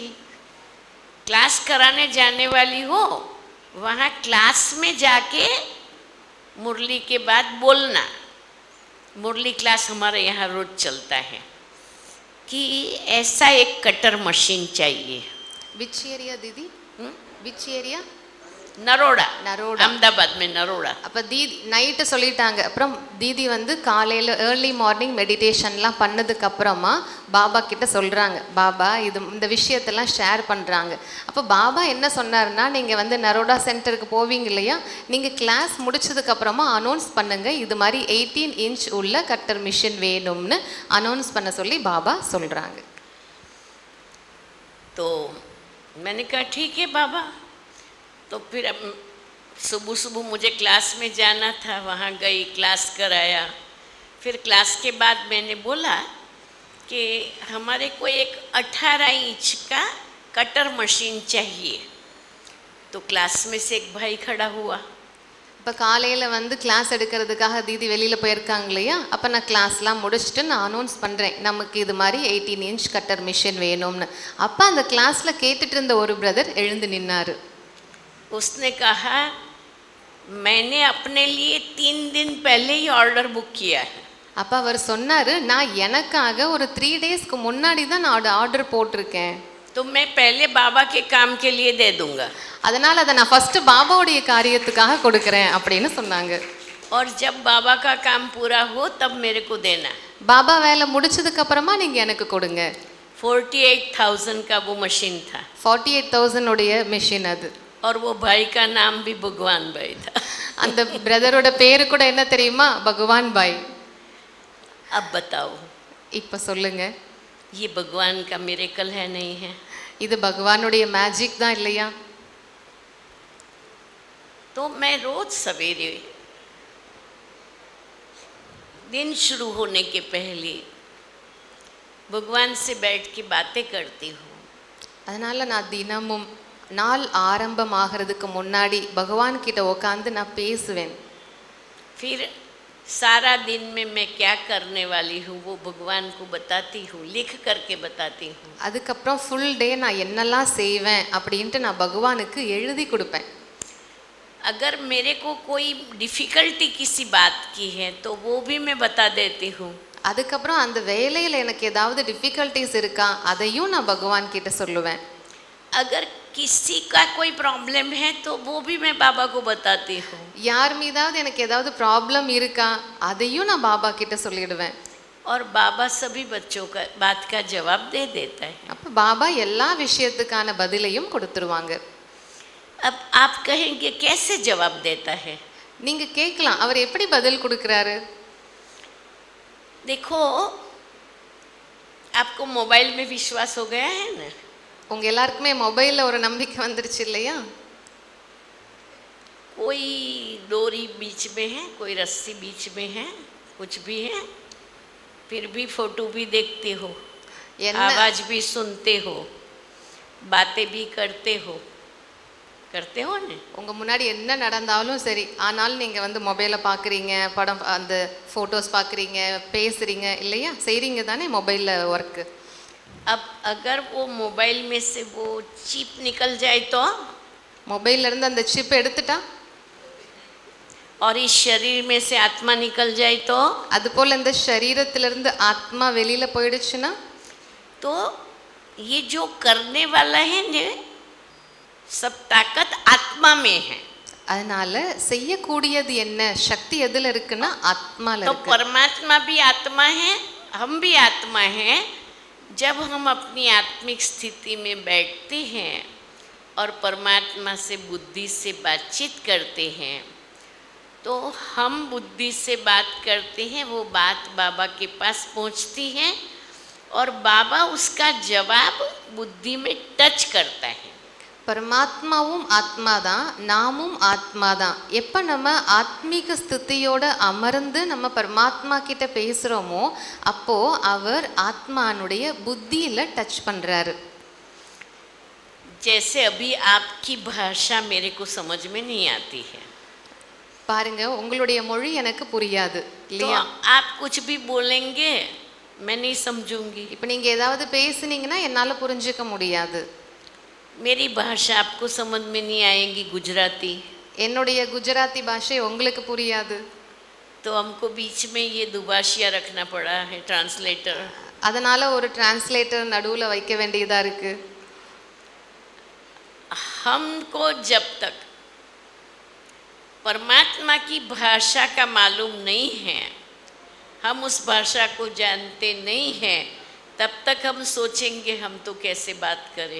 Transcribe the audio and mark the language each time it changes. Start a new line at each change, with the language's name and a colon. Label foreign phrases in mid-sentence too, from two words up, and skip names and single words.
Hindi: क्लास कराने जाने वाली हो, वहाँ क्लास में जाके मुरली के बाद बोलना। मुरली क्लास हमारे यहाँ रोज चलता है कि ऐसा एक
English: cutter machine
Hindi: चाहिए।
English: which area Didi? which area?
Hindi: नरोड़ा, नरोड़ा, अहमदाबाद में नरोड़ा।
Tamil: அப்போ தீதி நைட்டு சொல்லிட்டாங்க. அப்புறம் தீதி வந்து காலையில்
English: early morning
Tamil: மெடிடேஷன்லாம் பண்ணதுக்கப்புறமா பாபா கிட்ட சொல்கிறாங்க, பாபா இந்த விஷயத்தெல்லாம் ஷேர் பண்ணுறாங்க. அப்போ பாபா என்ன சொன்னார்னா, நீங்கள் வந்து நரோடா சென்டருக்கு போவீங்க இல்லையா, நீங்கள் கிளாஸ் முடிச்சதுக்கப்புறமா அனௌன்ஸ் பண்ணுங்கள், இது மாதிரி 18 இன்ச் உள்ள
English: cutter machine
Tamil: வேணும்னு அனௌன்ஸ் பண்ண சொல்லி பாபா சொல்கிறாங்க.
Hindi: तो मैंने कहा ठीक है बाबा। तो फिर सुबह सुबह मुझे क्लास में जाना था, वहाँ गई, क्लास कराया। फिर क्लास के बाद मैंने बोला कि हमारे को एक 18 इंच का
English: cutter machine
Hindi: चाहिए। तो क्लास में से एक भाई खड़ा हुआ।
Tamil: இப்போ காலையில் வந்து கிளாஸ் எடுக்கிறதுக்காக தீதி வெளியில் போயிருக்காங்க இல்லையா, அப்போ நான் கிளாஸ்லாம் முடிச்சுட்டு நான் அனௌன்ஸ் பண்ணுறேன், நமக்கு இது மாதிரி 18 இன்ச்
English: cutter machine
Tamil: வேணும்னு. அப்போ அந்த கிளாஸில் கேட்டுட்டு இருந்த ஒரு பிரதர் எழுந்து நின்னார்.
Hindi: उसने कहा, मैंने अपने लिए 3 दिन पहले ही
English: order book
Hindi: किया है।
Tamil: அப்போ அவர் சொன்னார், நான் எனக்காக ஒரு 3 டேஸ்க்கு முன்னாடி தான் நான் ஆர்டர் போட்டிருக்கேன்.
Hindi: तो मैं पहले बाबा के काम के लिए दे दूंगा।
Tamil: அதனால் அதை நான் ஃபஸ்ட்டு பாபாவுடைய காரியத்துக்காக கொடுக்குறேன் அப்படின்னு சொன்னாங்க.
Hindi: और जब बाबा का काम पूरा हो तब मेरे को देना।
Tamil: பாபா வேலை முடிச்சதுக்கப்புறமா நீங்கள் எனக்கு கொடுங்க.
Hindi: 48,000 का वो मशीन था।
Tamil: 48,000 உடைய மிஷின் அது.
Hindi: और वो भाई का नाम भी भगवान भाई था।
Tamil: அந்த பிரதரோட பேரு கூட என்ன தெரியுமா? பகவான் பாய்.
Hindi: अब बताओ,
Tamil: இப்போ சொல்லுங்க,
Hindi: ये भगवान का मिरेकल है नहीं है?
Tamil: இது பகவானுடைய மேஜிக் தான் இல்லையா?
Hindi: तो मैं रोज सवेरे दिन शुरू होने के पहले भगवान से बैठ के बातें करती हूँ।
Tamil: அதனால் நான் தினமும் நாள் ஆரம்பமாகிறதுக்கு முன்னாடி பகவான் கிட்ட உட்காந்து நான் பேசுவேன்.
Hindi: फिर सारा दिन में मैं क्या करने वाली हूँ वो भगवान को बताती हूँ, लिख करके बताती हूँ।
Tamil: அதுக்கப்புறம்
English: full day
Tamil: நான் என்னெல்லாம் செய்வேன் அப்படின்ட்டு நான் பகவானுக்கு எழுதி கொடுப்பேன்.
Hindi: अगर मेरे को कोई डिफ़िकल्टी किसी बात की है तो वो भी मैं बता देती हूँ।
Tamil: அதுக்கப்புறம் அந்த வேலையில் எனக்கு ஏதாவது டிஃபிகல்ட்டிஸ் இருக்கா அதையும் நான் பகவான் கிட்ட சொல்லுவேன்.
Hindi: अगर किसी का कोई प्रॉब्लम है तो वो भी मैं बाबा को बताती हूँ।
Tamil: யார் மீதாவது எனக்கு ஏதாவது ப்ராப்ளம் இருக்கா அதையும் நான் பாபா கிட்ட சொல்லிடுவேன்.
Hindi: और बाबा सभी बच्चों का बात का जवाब दे देता है।
Tamil: அப்போ பாபா எல்லா விஷயத்துக்கான பதிலையும் கொடுத்துருவாங்க.
Hindi: अब आप कहेंगे कैसे जवाब देता है?
Tamil: நீங்க கேட்கலாம் அவர் எப்படி பதில் கொடுக்குறாரு.
Hindi: देखो, आपको मोबाइल में विश्वास हो गया है ना?
Tamil: உங்க எல்லாருக்குமே மொபைலில் ஒரு நம்பிக்கை வந்துருச்சு இல்லையா?
Hindi: कोई डोरी बीच में है, कोई रस्सी बीच में है, कुछ भी है, फिर भी फोटो भी देखते हो,
Tamil: என்ன
Hindi: आवाज़ भी सुनते हो, बातें भी करते हो ना?
Tamil: உங்க முன்னாடி என்ன நடந்தாலும் சரி, ஆனாலும் நீங்க வந்து மொபைலை பார்க்குறீங்க, படம் அந்த ஃபோட்டோஸ் பார்க்குறீங்க, பேசுறீங்க இல்லையா? செய்கிறீங்க தானே மொபைலில் ஒர்க்கு.
Hindi: अब अगर वो मोबाइल में से वो चिप निकल जाए तो,
Tamil: மொபைல்லேருந்து அந்த சிப் எடுத்துட்டா,
Hindi: और इस शरीर में से आत्मा निकल जाए तो,
Tamil: அதுபோல் இந்த சரீரத்திலிருந்து ஆத்மா வெளியில் போயிடுச்சுன்னா,
Hindi: तो ये जो करने वाला है ना, सब ताकत आत्मा में है।
Tamil: அதனால செய்யக்கூடியது என்ன சக்தி எதில் இருக்குன்னா ஆத்மால
Hindi: तो
Tamil: இருக்கு.
Hindi: परमात्मा भी आत्मा है, हम भी आत्मा हैं। जब हम अपनी आत्मिक स्थिति में बैठते हैं और परमात्मा से बुद्धि से बातचीत करते हैं, तो हम बुद्धि से बात करते हैं, वो बात बाबा के पास पहुंचती है और बाबा उसका जवाब बुद्धि में टच करता है।
Tamil: பரமாத்மாவும் ஆத்மாதான், நாமும் ஆத்மாதான். எப்போ நம்ம ஆத்மீக ஸ்திதியோட அமர்ந்து நம்ம பரமாத்மா கிட்ட பேசுகிறோமோ அப்போ அவர் ஆத்மானுடைய புத்தியில் டச் பண்ணுறாரு.
Hindi: जैसे अभी आपकी भाषा मेरे को समझ में नहीं आती है,
Tamil: பாருங்க உங்களுடைய மொழி எனக்கு புரியாது
Hindi: तो
Tamil: இல்லையா?
Hindi: आप कुछ भी बोलेंगे मैं नहीं समझूंगी।
Tamil: இப்போ நீங்கள் ஏதாவது பேசுனீங்கன்னா என்னால் புரிஞ்சுக்க முடியாது.
Hindi: मेरी भाषा आपको समझ में नहीं आएगी, गुजराती,
Tamil: என்னுடைய குஜராத்தி பாஷை உங்களுக்கு புரியாது.
Hindi: तो हमको बीच में ये दुभाषिया रखना पड़ा है, ट्रांसलेटर।
Tamil: அதனால் ஒரு டிரான்ஸ்லேட்டர் நடுவில் வைக்க வேண்டியதாக இருக்குது.
Hindi: हमको जब तक परमात्मा की भाषा का मालूम नहीं है, हम उस भाषा को जानते नहीं हैं, तब तक हम सोचेंगे हम तो कैसे बात करें।